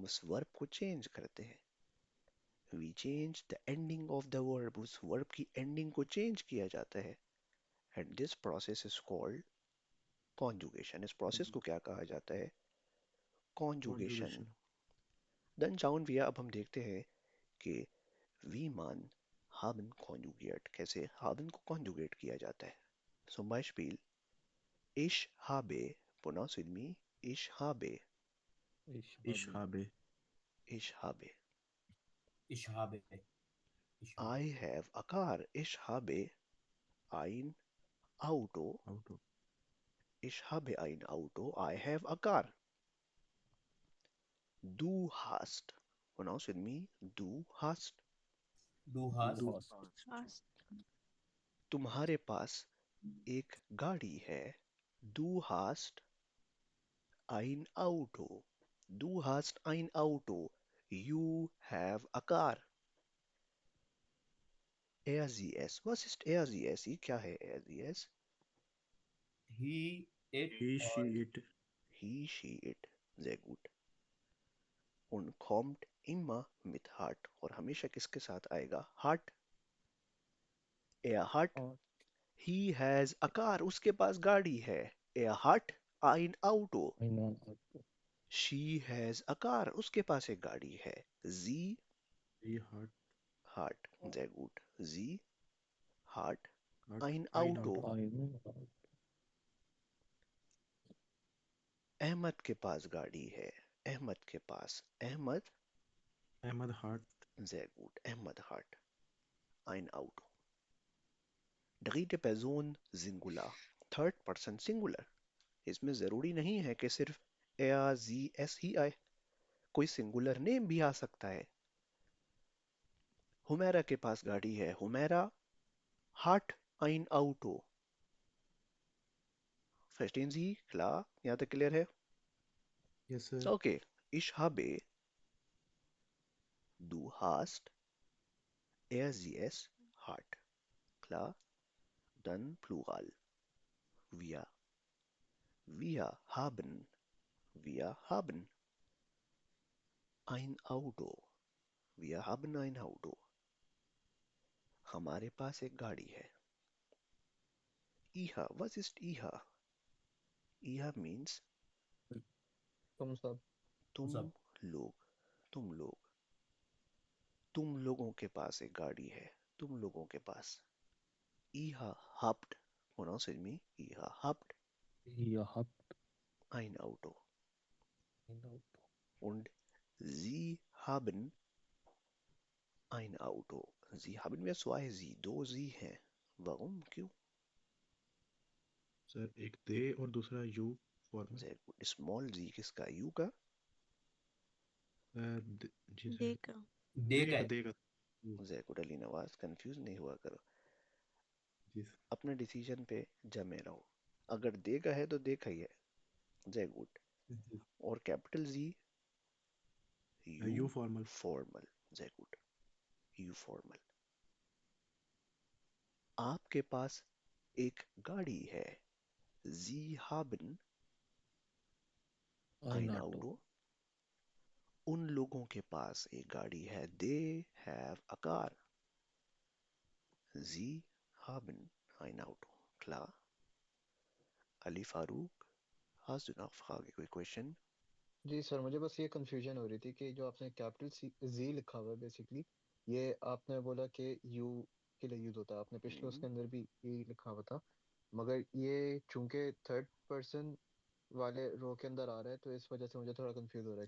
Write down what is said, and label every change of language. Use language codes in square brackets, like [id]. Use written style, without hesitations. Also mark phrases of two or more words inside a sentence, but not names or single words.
[hi] हम उस वर्ब को चेंज करते हैं. [en] we change the ending of the verb, [hi] उस वर्ब की एंडिंग को चेंज किया जाता है, [en] and this process is called conjugation. [hi] इस प्रोसेस को क्या कहा जाता है? [en] कॉन्जुगेशन। Conjugation. [de] देन schauen wir, [hi] अब हम देखते हैं कि [de] wie man haben konjugiert, [hi] कैसे haben को conjugate किया जाता है। [de] Zum Beispiel, ich habe, [en] pronounce with me, [de] ich habe, Ich habe. ich habe. Ich habe. Ich habe. [en] I have a car, [de] ich habe ein Auto, Auto. ich habe ein Auto, [en] I have a car. [de] Du hast, [en] pronounce with me, [de] du hast, Du Du hast. hast. Fast. [hi] तुम्हारे पास एक गाड़ी है, [de] du hast ein Auto, du hast ein Auto, [en] you have a car. [de] ASES, was ist ASES? [hi] क्या है ASES? [en] He, it, He, or she, it. He, she, it. [de] Sehr gut. Und kommt immer mit hat, [hi] और हमेशा किसके साथ आएगा? [de] Hat. Er hat. [hi] और [en] He has a car. [hi] उसके पास गाड़ी है. [de] Er hat ein Auto. ein [en] She has a car. [hi] उसके पास एक गाड़ी है. [de] Sie Sie hat, hat. Sehr gut. Sie hat hat ein ein Auto. Auto. [hi] अहमद के पास गाड़ी है. अहमद के पास. अहमद. [de] Ahmad hat Sehr gut. Ahmad hat ein Auto. dritte Person Singular. [en] Third person Singular. [hi] इसमें जरूरी नहीं है कि सिर्फ [de] er, sie, es [hi] ही आए. कोई सिंगुलर नेम भी आ सकता है. हुमैरा के पास गाड़ी है. हुमैरा [de] hat ein Auto. Verstehen Sie? Klar? [hi] यहाँ तक क्लियर है? [en] Yes, sir. Okay. [de] Ich habe, du hast, er, sie, es hat. Klar? Dann Plural. Wir. Wir haben. Wir haben ein Auto. Wir haben ein Auto. [hi] हमारे पास एक गाड़ी है. [de] Iha. Was ist Iha? Iha means [hi] तुम सब तुम सब. लोग. तुम लोग. तुम लोगों के पास एक गाड़ी है. तुम लोगों के पास. [de] Iha habt. Pronounce with me. Iha habt Ihr habt ein Auto. ein Auto. Und sie haben ein Auto. Sie haben wir zwei sie. [hi] दो sie हैं. [de] Warum? क्यों? [hi] सर एक दे और दूसरा [en] you formal. [de] Sehr gut. [en] Small z [hi] किसका? U का? जी सर. देखा. देगा. देगा. [de] Sehr gut. [hi] अली नवाज, कंफ्यूज नहीं हुआ करो. जी सर. अपने डिसीजन पे जमे रहो. अगर देगा है तो देखा ही है. [de] Sehr gut. [hi] जी. और कैपिटल Z यू U फॉर्मल. [en] formal. [de] Sehr gut. [en] U formal. [hi] आपके पास एक गाड़ी है. [de] Sie haben ein Auto. [hi] उन लोगों के पास एक गाड़ी है. [en] They have a car. [de] Sie haben ein Auto. Klar. Ali Farouk, hast du noch Frage, [hi] कोई question? जी सर, मुझे बस ये कंफ्यूजन हो रही थी कि जो आपने कैपिटल जी लिखा हुआ है बेसिकली, ये आपने बोला कि यू के लिए यूज होता है, आपने पिछले उसके अंदर भी ये लिखा हुआ था, मगर ये चूंकि थर्ड पर्सन वाले रो के अंदर आ रहा है तो इस वजह से मुझे थोड़ा कंफ्यूज हो रहा है